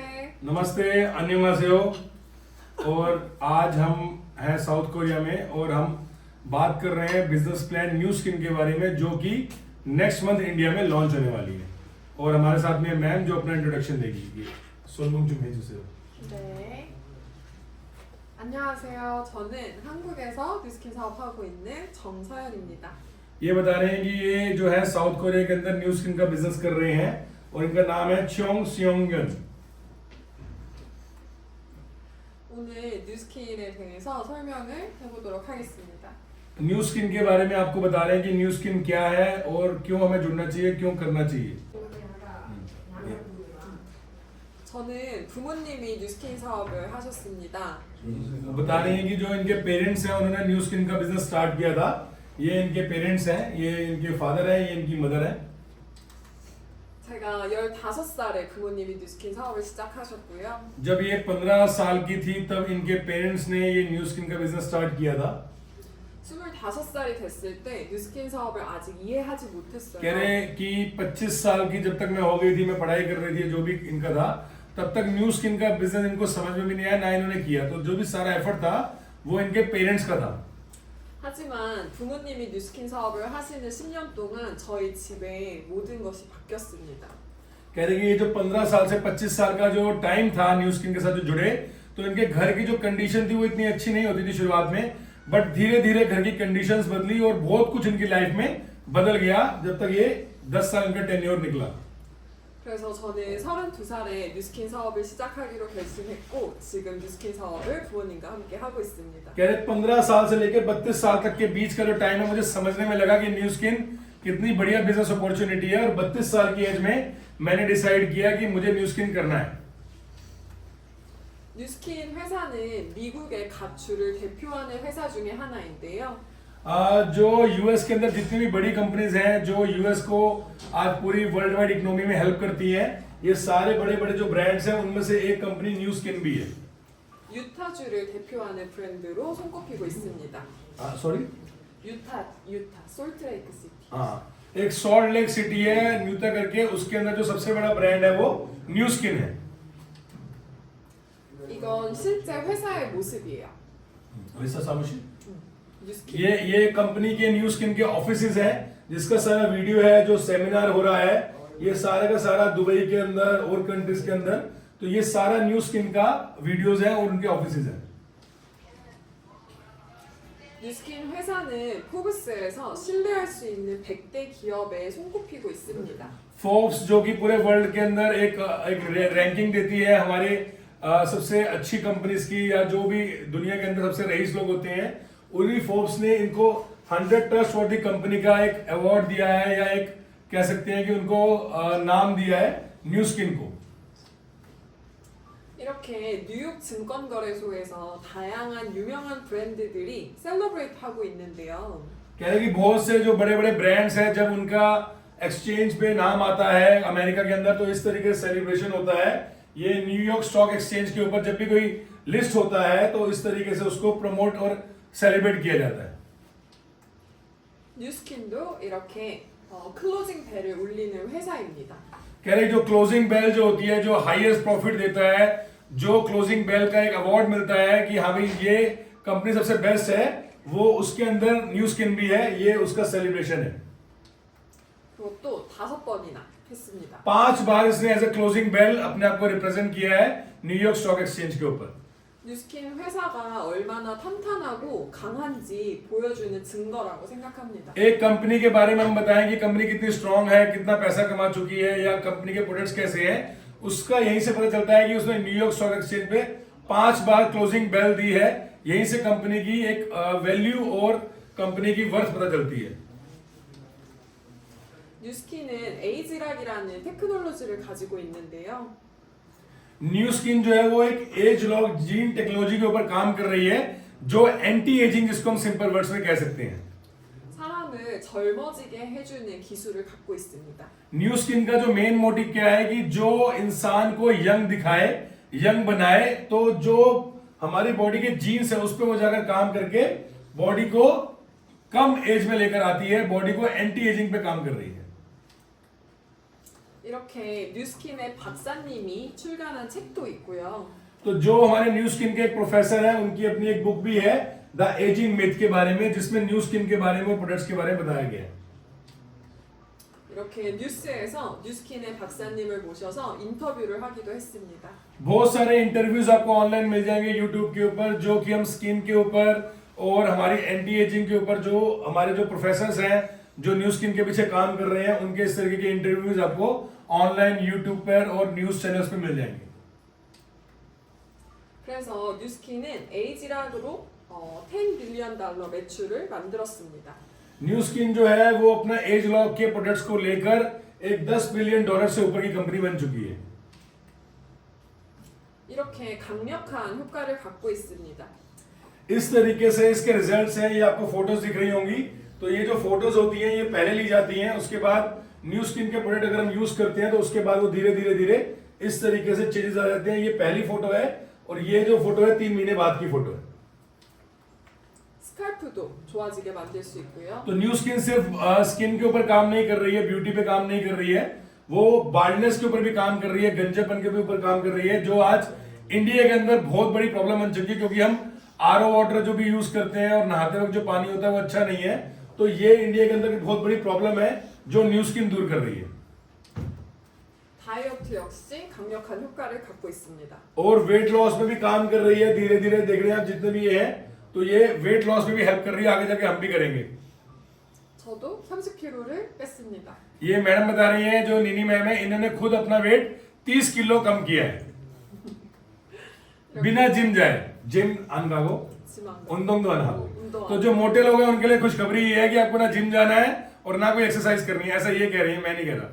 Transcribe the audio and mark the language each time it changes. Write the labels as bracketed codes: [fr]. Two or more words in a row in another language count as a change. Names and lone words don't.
[hi] नमस्ते, अन्यमासेयो। और आज हम हैं साउथ कोरिया में और हम बात कर रहे हैं [en] business plan [hi] न्यू स्किन के बारे में, जो कि [en] next month [hi] इंडिया में लॉन्च होने वाली है। और हमारे साथ में मैम जो अपना इंट्रोडक्शन देगी, सोनमुख [ko] 좀 해주세요। 네. 안녕하세요. 저는 한국에서 뉴스킨 사업하고 있는 정서연입니다. [hi] ये बता रहे हैं कि ये जो है साउथ कोरिया के अंदर न्यू स्किन का बिजनेस कर रहे हैं और इनका नाम है च्योंग सियोंगन। [ko] 오늘 뉴스킨에 대해서 설명을 해보도록 하겠습니다. [hi] न्यू स्किन के बारे में आपको बता रहे हैं कि न्यू स्किन क्या है और क्यों हमें जुड़ना चाहिए, क्यों करना चाहिए। [ko] 저는 부모님이 뉴스킨 사업을 하셨습니다. [hi] बता रहे हैं कि जो इनके पेरेंट्स हैं उन्होंने न्यू स्किन का बिजनेस स्टार्ट किया था। ये इनके पेरेंट्स हैं, ये इनके फादर हैं, ये इनकी मदर है। [ko] 제가 15살에 부모님이 뉴스킨 사업을 시작하셨고요. [hi] जब ये 15 साल की थी तब इनके पेरेंट्स ने ये न्यू स्किन का बिजनेस स्टार्ट किया था। [ko] 25살이 됐을 때 뉴스킨 사업을 아직 이해하지 못했어요. [hi] कह रहे कि 25 साल की जब तक मैं हो गई थी, मैं पढ़ाई कर रही थी, जो भी इनका था, तब तक न्यू स्किन का बिजनेस इनको समझ में भी नहीं आया, ना इन्होंने किया। तो जो भी सारा एफर्ट था वो इनके पेरेंट्स का था। [ko] 하지만 부모님이 뉴스킨 사업을 하시는 10년 동안 저희 집에 모든 것이 바뀌었습니다. [hi] कह रहे कि ये जो 15 साल से 25 साल का जो टाइम था न्यू स्किन के साथ जो जुड़े, तो इनके घर की जो कंडीशन थी वो इतनी अच्छी नहीं होती थी शुरुआत में, बट धीरे धीरे घर की कंडीशंस बदली और बहुत कुछ इनकी लाइफ में बदल गया जब तक ये 10 साल इनका टेन्योर निकला। [ko] 그래서 저는 32살에 뉴스킨 사업을 시작하기로 결심했고 지금 뉴스킨 사업을 부모님과 함께 하고 있습니다. [hi] कह रहे 15 साल से लेकर 32 साल तक के बीच का जो टाइम है, मुझे समझने में लगा कि न्यू स्किन कितनी बढ़िया [en] business opportunity [hi] है और 32 साल की एज में मैंने डिसाइड किया कि मुझे न्यू स्किन करना है। [ko] 뉴스킨 회사는 미국의 가추를 대표하는 회사 중에 하나인데요. [hi] जो यूएस के अंदर जितनी भी बड़ी कंपनीज हैं जो यूएस को आज पूरी [en] world wide economy [hi] में हेल्प करती हैं, ये सारे बड़े बड़े जो ब्रांड्स हैं उनमें से एक कंपनी न्यू स्किन भी है। [ko] 유타주를 대표하는 브랜드로 손꼽히고 있습니다. [hi] सॉरी, [ko] 유타 솔트레이크 시티. [hi] हाँ, एक सॉल्ट लेक सिटी है न्यूटा करके, उसके अंदर जो सबसे बड़ा ब्रांड है वो न्यू स्किन है। [ko] 이건 실제 회사의 모습이에요. वैसा सामुशी 뉴스킨. [hi] ये कंपनी के न्यू स्किन के ऑफिसेज हैं, जिसका सारा वीडियो है, जो सेमिनार हो रहा है, ये सारा का सारा दुबई के अंदर और कंट्रीज के अंदर, तो ये सारा न्यू स्किन का वीडियोस है और उनके ऑफिसेज हैं। [ko] 뉴스킨 회사는 포브스에서 신뢰할 수 있는 100대 기업에 손꼽히고 있습니다. [hi] फोर्ब्स जो कि पूरे वर्ल्ड के अंदर एक रैंकिंग देती है हमारे सबसे अच्छी कंपनीज की, या जो भी दुनिया के अंदर सबसे रईस लोग होते हैं, उन्हीं फोर्ब्स ने इनको 100 [en] trustworthy company [hi] का एक अवार्ड दिया है, या एक कह सकते हैं कि उनको नाम दिया है न्यू स्किन को। [ko] 이렇게 뉴욕 증권거래소에서 다양한 유명한 브랜드들이 셀러브레이트하고 있는데요. [hi] कह रहे कि बहुत से जो बड़े बड़े ब्रांड्स हैं, जब उनका एक्सचेंज पे नाम आता है अमेरिका के अंदर, तो इस तरीके से सेलिब्रेशन होता है। ये न्यूयॉर्क स्टॉक एक्सचेंज के ऊपर जब भी कोई लिस्ट होता है तो इस तरीके से उसको प्रमोट और सेलिब्रेट किया जाता है। [ko] 뉴스킨도 이렇게 클로징 벨을 울리는 회사입니다. [hi] कह रहे जो [en] closing bell [hi] जो होती है, जो [en] highest profit [hi] देता है, जो [en] closing bell [hi] का एक अवार्ड मिलता है कि हाँ भाई ये कंपनी सबसे बेस्ट है, वो उसके अंदर न्यू स्किन भी है, ये उसका सेलिब्रेशन है। [ko] 그것도 5번이나 했습니다. [hi] 5 बार इसने [en] as a closing bell [hi] अपने आप को रिप्रेजेंट किया है न्यूयॉर्क स्टॉक एक्सचेंज के ऊपर। [ko] 뉴스킨 회사가 얼마나 탄탄하고 강한지 보여주는 증거라고 생각합니다. [hi] एक कंपनी के बारे में हम बताएं कि कंपनी कितनी स्ट्रांग है, कितना पैसा कमा चुकी है, या कंपनी के प्रोडक्ट्स कैसे हैं, उसका यहीं से पता चलता है कि उसने न्यूयॉर्क स्टॉक एक्सचेंज पे 5 बार [en] closing bell [hi] दी है। यहीं से कंपनी की एक वैल्यू और कंपनी की वर्थ पता चलती है। [ko] 뉴스킨은 에이지락이라는 테크놀로지를 가지고 있는데요. [hi] न्यू स्किन जो है वो एक [en] age lock gene technology [hi] के ऊपर काम कर रही है, जो [en] anti aging, [hi] जिसको हम [en] simple words [hi] में कह सकते हैं। [ko] 사람을 젊어지게 해주는 기술을 갖고 있습니다. [hi] न्यू स्किन का जो [en] main motive [hi] क्या है कि जो इंसान को यंग दिखाए, यंग बनाए, तो जो हमारी बॉडी के जीन्स है उस पर वो जाकर काम करके बॉडी को कम एज में लेकर आती है, बॉडी को [en] anti aging [hi] पे काम कर रही है। [ko] 이렇게 뉴스킨의 박사님이 출간한 책도 있고요. [hi] तो जो हमारे न्यू स्किन के एक प्रोफेसर हैं उनकी अपनी एक बुक भी है द एजिंग मिथ के बारे में, जिसमें न्यू स्किन के बारे में, प्रोडक्ट्स के बारे में बताया गया है। [ko] 이렇게 뉴스에서 뉴스킨의 박사님을 모셔서 인터뷰를 하기도 했습니다. [hi] बहुत सारे इंटरव्यूज आपको ऑनलाइन मिल जाएंगे यूट्यूब के ऊपर, जो कि हम स्किन के ऊपर और हमारी [en] anti aging [hi] के ऊपर जो हमारे जो प्रोफेसर्स हैं जो न्यू स्किन के पीछे काम कर रहे हैं उनके इस तरीके के इंटरव्यूज आपको ऑनलाइन यूट्यूब पर और [en] news channels [hi] पे मिल जाएंगे। [ko] 그래서 뉴스킨은 에이지락으로 10 빌리언 달러 매출을 만들었습니다. [hi] न्यू स्किन जो है वो अपना [en] age lock [hi] के प्रोडक्ट्स को लेकर एक $10 बिलियन से ऊपर की कंपनी बन चुकी है। [ko] 이렇게 강력한 효과를 갖고 있습니다. [hi] इस तरीके से इसके रिजल्ट्स हैं, ये आपको फोटोज दिख रही होंगी। तो ये जो फोटोज होती हैं ये पहले ली जाती हैं, उसके बाद न्यू स्किन के प्रोडक्ट अगर हम यूज करते हैं तो उसके बाद वो धीरे धीरे धीरे इस तरीके से चेंजेस आ जाते हैं। ये पहली फोटो है और ये जो फोटो है 3 महीने बाद की फोटो है। [ko] 스칼프도 좋아지게 만들 수 있고요. [hi] तो न्यू स्किन सिर्फ स्किन के ऊपर काम नहीं कर रही है, ब्यूटी पे काम नहीं कर रही है, वो बाल्डनेस के ऊपर भी काम कर रही है, गंजेपन के भी ऊपर काम कर रही है, जो आज इंडिया के अंदर बहुत बड़ी प्रॉब्लम बन चुकी है। क्योंकि हम [en] RO water [hi] जो भी यूज करते हैं और नहाते वक्त जो पानी होता है वो अच्छा नहीं है, तो ये इंडिया के अंदर बहुत बड़ी प्रॉब्लम है जो न्यू स्किन दूर कर रही है। [ko] 다이어트 역시 강력한 효과를 갖고 있습니다. [hi] और [en] weight loss [hi] में भी काम कर रही है, धीरे धीरे देख रहे हैं आप जितने भी ये है, तो ये [en] weight loss [hi] में भी हेल्प कर रही है, आगे जाके हम भी करेंगे। [ko] 저도 30kg를 뺐습니다. [hi] ये मैडम बता रही हैं जो नीनी मैम है, इन्होंने खुद अपना वेट 30 किलो कम किया है बिना जिम जाए। [ko] जिम 안 가고 운동도 안 하고। [hi] तो जो मोटे लोग हैं उनके लिए खुशखबरी ये है कि आपको ना जिम जाना है और ना कोई एक्सरसाइज करनी है, ऐसा ये कह रही है, मैं नहीं कह रहा।